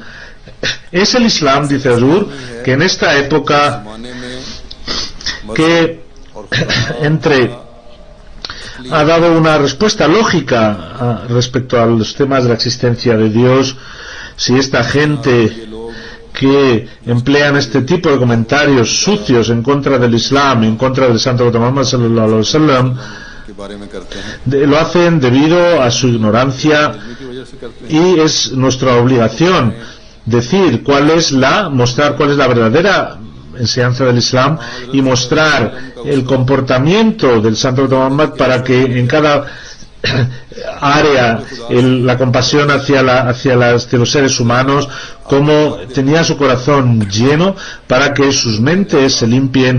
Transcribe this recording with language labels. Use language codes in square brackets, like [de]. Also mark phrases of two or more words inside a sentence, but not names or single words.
[es] Es el Islam, dice Azur, que en esta época que ha dado una respuesta lógica respecto a los temas de la existencia de Dios. Si esta gente que emplean este tipo de comentarios sucios en contra del Islam, en contra del santo profeta Muhammad [ar] صلى الله عليه وسلم, [es] lo hacen debido a su ignorancia, y es nuestra obligación mostrar cuál es la verdadera enseñanza del Islam y mostrar el comportamiento del santo profeta Muhammad, para que en cada área la compasión hacia los seres humanos, como tenía su corazón lleno, para que sus mentes se limpien.